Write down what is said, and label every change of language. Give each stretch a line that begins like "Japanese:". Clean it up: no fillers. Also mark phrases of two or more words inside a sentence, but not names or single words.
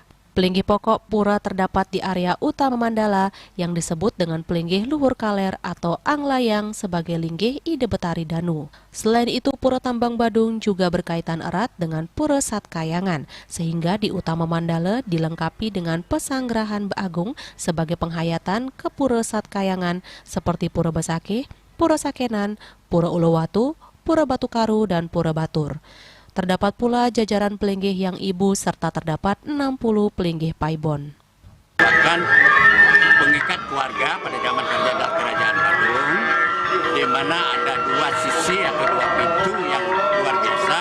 Indonesian: Pelinggih pokok pura terdapat di area utama Mandala yang disebut dengan pelinggih Luhur Kaler atau Anglayang sebagai linggih Ide Betari Danu. Selain itu, Pura Tambang Badung juga berkaitan erat dengan Pura Satkahyangan, sehingga di utama Mandala dilengkapi dengan pesanggrahan Agung sebagai penghayatan ke Pura Satkahyangan seperti Pura Besakeh, Pura Sakenan, Pura Ulowatu, Pura Batu Karu, dan Pura Batur. Terdapat pula jajaran pelinggih yang ibu serta terdapat 60 pelinggih paibon. Bahkan pengikat keluarga pada zaman Kerajaan Badung, di mana ada dua sisi atau dua pintu yang luar biasa.